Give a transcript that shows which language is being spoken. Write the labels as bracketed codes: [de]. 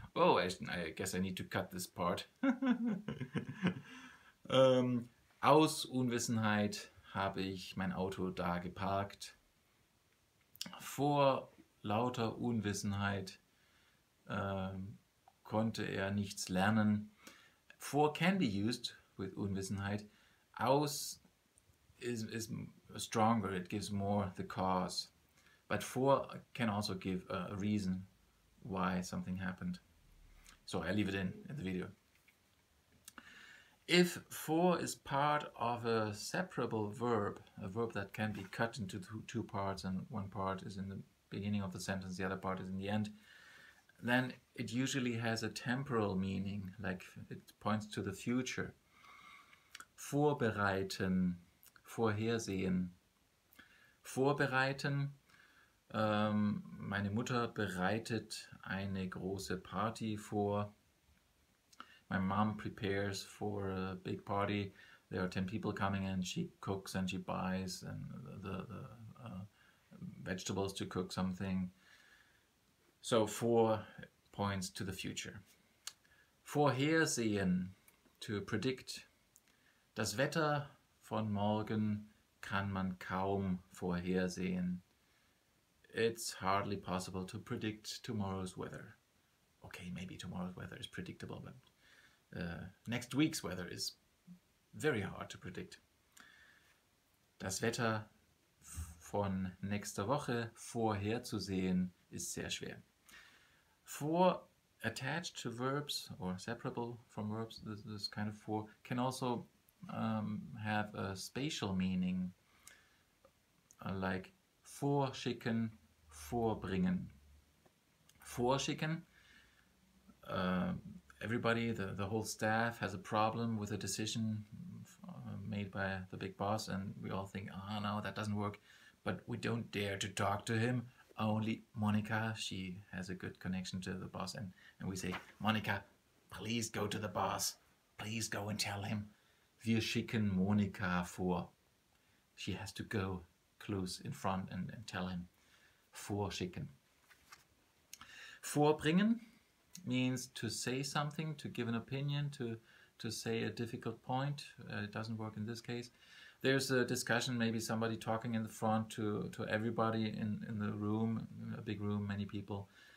[en] Oh, I guess I need to cut this part. [de] Aus Unwissenheit habe ich mein Auto da geparkt. Vor lauter Unwissenheit konnte er nichts lernen. [en] For can be used with Unwissenheit. Aus is stronger, it gives more the cause. But for can also give a reason why something happened. So I leave it in the video. If for is part of a separable verb, a verb that can be cut into two parts and one part is in the beginning of the sentence, the other part is in the end, then it usually has a temporal meaning, like it points to the future. [de] Vorbereiten, vorhersehen. Vorbereiten, meine Mutter bereitet eine große Party vor. [en] My mom prepares for a big party. There are 10 people coming and she cooks and she buys and the vegetables to cook something. So vor points to the future. Vorhersehen, to predict. [de] Das Wetter von morgen kann man kaum vorhersehen. [en] It's hardly possible to predict tomorrow's weather. Okay, maybe tomorrow's weather is predictable, but next week's weather is very hard to predict. [de] Das Wetter von nächster Woche vorherzusehen ist sehr schwer. [en] For attached to verbs or separable from verbs, this kind of for can also have a spatial meaning, like vorschicken, vorbringen. Vorschicken, everybody, the whole staff has a problem with a decision made by the big boss, and we all think, oh no, that doesn't work, but we don't dare to talk to him. Only Monica, she has a good connection to the boss, and we say, Monica, please go to the boss, please go and tell him. [de] Wir schicken Monika vor. [en] She has to go close in front and tell him. Vorschicken. Vorbringen means to say something, to give an opinion, to say a difficult point. It doesn't work in this case. There's a discussion, maybe somebody talking in the front to everybody in the room, a big room, many people.